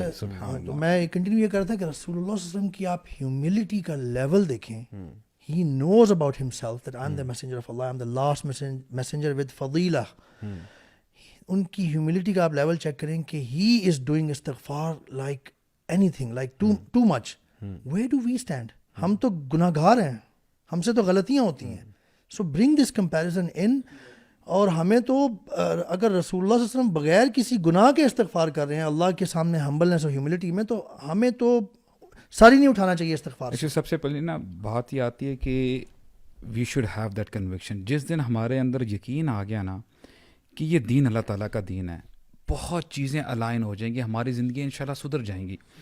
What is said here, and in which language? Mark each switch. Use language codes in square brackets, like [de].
[ur] اچھا, تو میں کنٹینیو یہ کر رہا تھا کہ رسول اللہ صلی اللہ علیہ وسلم کی آپ ہیوملٹی کا لیول دیکھیں. [en] He knows about himself that I'm the messenger of Allah, I'm the last messenger with fadilah. [ur] ان کی ہیوملٹی کا آپ لیول چیک کریں کہ [en] he is doing [ur] استغفار [en] like anything, like too much. Where do we stand? [ur] ہم تو گناہ گار ہیں, ہم سے تو غلطیاں ہوتی ہیں. [en] So bring this comparison in. [ur] اور ہمیں تو اگر رسول اللہ صلی اللہ علیہ وسلم بغیر کسی گناہ کے استغفار کر رہے ہیں اللہ کے سامنے ہمبلنس اور ہیوملٹی میں, تو ہمیں تو ساری نہیں اٹھانا چاہیے استغفار. سب سے پہلے نا بات یہ آتی ہے کہ [en] We should have that conviction. [ur] جس دن ہمارے اندر یقین آ گیا نا کہ یہ دین اللہ تعالیٰ کا دین ہے, بہت چیزیں الائن ہو جائیں گی, ہماری زندگی انشاءاللہ سدھر جائیں گی.